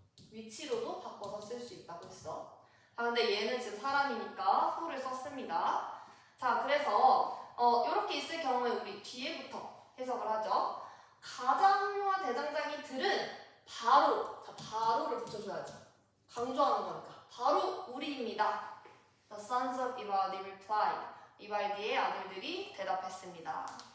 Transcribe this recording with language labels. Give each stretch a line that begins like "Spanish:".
Korean: 위치로도 바꿔서 쓸 수 있다고 했어. 자, 근데 얘는 지금 사람이니까 who를 썼습니다. 자, 그래서 이렇게 있을 경우에 우리 뒤에부터 해석을 하죠. 가장 훌륭한 대장장이들은 바로를 붙여줘야죠. 강조하는 거니까. 바로 우리입니다.
English: The sons of Ivaldi replied.
Korean: 이발디의 아들들이 대답했습니다.